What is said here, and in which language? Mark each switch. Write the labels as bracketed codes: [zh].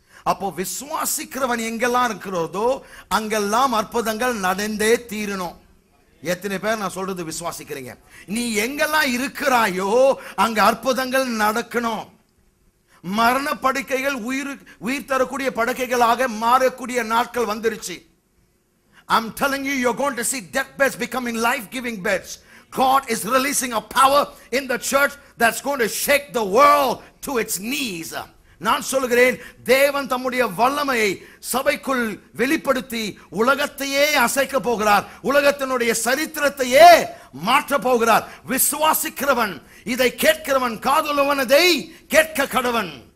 [ta] அப்போ விசுவாசிக்கிறவன் எங்கெல்லாம் இருக்கிறதோ அங்கெல்லாம் அற்புதங்கள் நடந்தே தீரணும். எத்தனை பேர் நான் சொல்றது விசுவாசிக்கிறீங்க? நீ எங்கெல்லாம் இருக்கிறாயோ அங்க அற்புதங்கள் நடக்கணும். மரண படுக்கைகள் உயிர் தரக்கூடிய படுக்கைகளாக மாறக்கூடிய நாட்கள் வந்துருச்சு. [en] I'm telling you, you're going to see death beds becoming life-giving beds. God is releasing a power in the church that's going to shake the world to its knees. [ta] நான் சொல்கிறேன், தேவன் தம்முடைய வல்லமையை சபைக்குள் வெளிப்படுத்தி உலகத்தையே அசைக்க போகிறார். உலகத்தினுடைய சரித்திரத்தையே மாற்ற போகிறார். விசுவாசிக்கிறவன், இதை கேட்கிறவன், காதுள்ளவன் இதை கேட்க கடவன்.